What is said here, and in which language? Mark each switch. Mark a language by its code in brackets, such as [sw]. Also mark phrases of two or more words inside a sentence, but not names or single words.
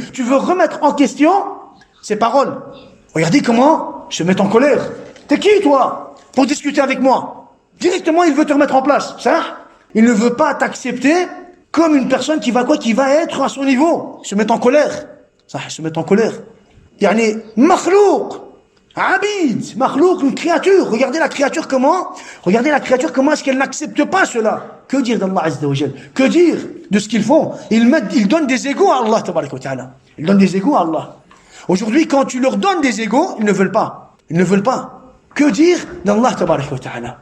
[fr] Tu veux remettre en question ses paroles. Regardez comment se met en colère. T'es qui, toi, pour discuter avec moi? Directement, il veut te remettre en place. Ça, il ne veut pas t'accepter comme une personne qui va quoi? Qui va être à son niveau. Se mettre en colère. Ça, se mettre en colère. [ar] يعني، مخلوق. عبد. Makhlouk, [fr] une créature. Regardez la créature comment est-ce qu'elle n'accepte pas cela. Que dire d'Allah [ar] عز وجل? [fr] Que dire de ce qu'ils font? Ils donnent des égos à Allah, [ar] تبارك وتعالى. [fr] Ils donnent des égos à Allah. Aujourd'hui, quand tu leur donnes des égos, ils ne veulent pas. Ils ne veulent pas. Que dire d'Allah, [ar] تبارك وتعالى?